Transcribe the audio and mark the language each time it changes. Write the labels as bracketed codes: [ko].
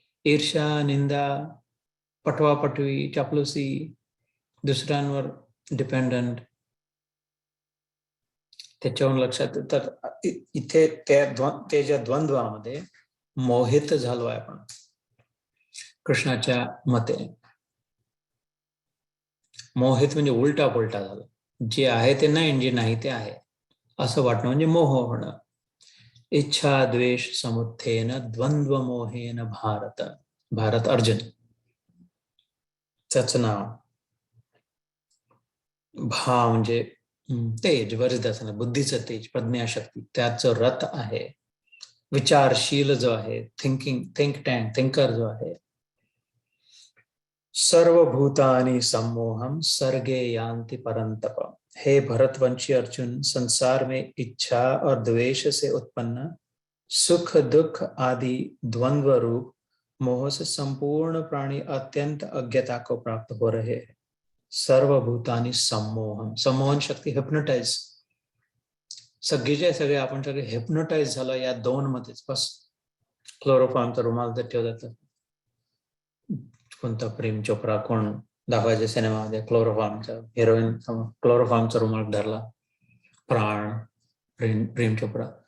[mr] ईर्ष्या, निंदा, पटवापटवी, चापलुसी, दुसऱ्यांवर डिपेंडंट, त्याच्यावरून लक्षात येतात इथे ते ज्या द्वंद्वामध्ये मोहित झालोय आपण. कृष्णाच्या मते मोहित म्हणजे उलटा पुलटा झालं. जे आहे ते नाही, जे नाही ते आहे असं वाटणं म्हणजे मोह होणं. [sa] इच्छा द्वेष समुत्थेन द्वंद्व मोहेन भारत. [mr] भारत अर्जुन त्याचं नाव. भा म्हणजे तेज, बरेचदा बुद्धीचं तेज, प्रज्ञाशक्ती, त्याचं रथ आहे. विचारशील जो आहे, थिंक टँक, थिंकर जो आहे. [sa] सर्वभूतानि सम्मोहम सर्गे यान्ति परंतप. [hi] हे भरतवंशी अर्जुन, संसार में इच्छा और द्वेष से उत्पन्न सुख दुख आदि द्वंद्व रूप मोह से संपूर्ण प्राणी अत्यंत अज्ञता को प्राप्त हो रहे हैं. [sa] सर्वभूतानि सम्मोहम, [mr] सम्मोहन शक्ती, हिप्नोटाइज. सगळे आपण सगळे हिप्नोटाइज झालं या दोन मध्येच. बस क्लोरोफॉर्मचा रुमाल तर ठेवतात. कोणता प्रेम चोप्रा कोण दाखवायचे सिनेमामध्ये, क्लोरोफॉर्मचा हिरोईन क्लोरोफॉर्मचा रुमाल धरला, प्राण प्रेम चोप्रा.